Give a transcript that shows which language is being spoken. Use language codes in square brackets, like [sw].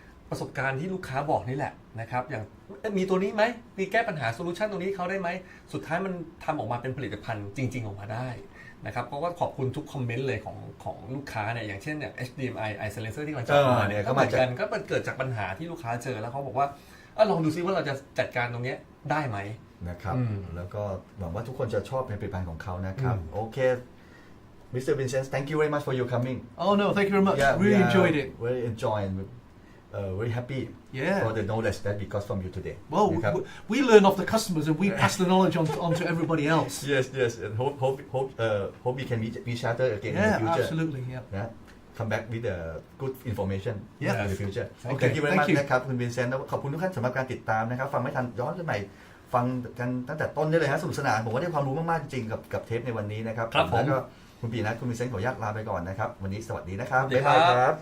[th] ประสบการณ์ที่ลูกค้าบอกนี่แหละนะครับอย่างมีตัวนี้ไหมมีแก้ปัญหาโซลูชันตรงนี้เขาได้ไหมสุดท้ายมันทำออกมาเป็นผลิตภัณฑ์จริงๆออกมาได้นะครับเพราะว่าขอบคุณทุกคอมเมนต์เลยของลูกค้าเนี่ยอย่างเช่นเนี่ย HDMI i silencer ที่มันจะมาเนี่ยก็เหมือนกันก็เกิดจากปัญหาที่ลูกค้าเจอแล้วเขาบอกว่าลองดูซิว่าเราจะจัดการตรงนี้ได้ไหม นะครับแล้วก็หวังว่าทุกคนจะชอบในผลิตภัณฑ์ของเขานะครับโอเค Mr. [en] Vincent thank you very much for your coming oh no thank you very much really enjoyed it very enjoying very happy for the knowledge that we got from you today. Well, we learn off the customers and we pass the knowledge on to everybody else. Yes, and hope we can meet each other again in the future. Absolutely. Yeah. Come back with good information in the future. Okay, Thank you very much [th] นะครับคุณวินเซนต์ขอบคุณทุกท่านสำหรับการติดตามนะครับฟังไม่ทันย้อนขึ้นใหม่ฟังกันตั้งแต่ต้นได้เลยฮะสนุกสนานผมว่าได้ความรู้มากๆจริงๆกับเทปในวันนี้นะครับแล้วก็คุณปีนัทคุณวินเซนต์ขออนุญาตลาไปก่อนนะครับวันนี้สวัสดีนะครับบ๊ายบายครับ